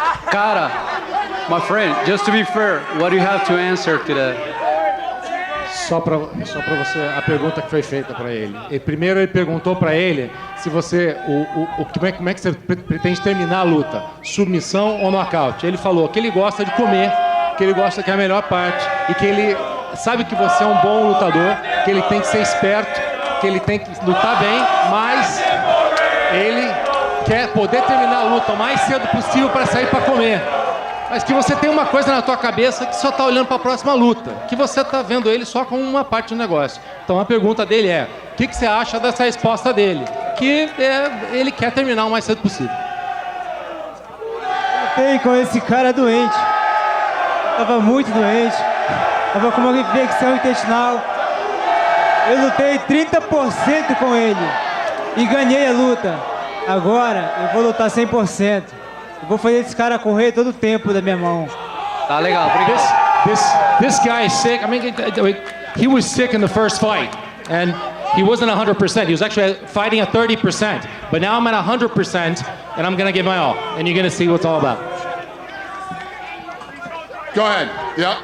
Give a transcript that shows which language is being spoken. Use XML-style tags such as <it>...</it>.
<en>Cara, my friend, just to be fair, what do you have to answer to that?</en> <pt>Só para você, a pergunta que foi feita para ele. Primeiro ele perguntou para ele se você, como é que você pretende terminar a luta, submissão ou nocaute. Ele falou que ele gosta de comer, que ele gosta que é a melhor parte e que ele sabe que você é um bom lutador, que ele tem que ser esperto, que ele tem que lutar bem, mas ele quer poder terminar a luta o mais cedo possível para sair para comer. Mas que você tem uma coisa na tua cabeça que só tá olhando para a próxima luta, que você tá vendo ele só como uma parte do negócio. Então a pergunta dele é, o que você acha dessa resposta dele? Que ele quer terminar o mais cedo possível. Lutei com esse cara doente, tava muito doente, tava com uma infecção intestinal. Eu lutei 30% com ele e ganhei a luta. Agora eu vou lutar 100%. Eu vou fazer esse cara correr todo o tempo da minha mão. Tá legal, obrigado.</pt> <en>This guy is sick. I mean, he was sick in the first fight, and he wasn't 100%. He was actually fighting at 30%. But now I'm at 100%, and I'm gonna give my all. And you're gonna see what it's all about. Go ahead. Yeah.</en>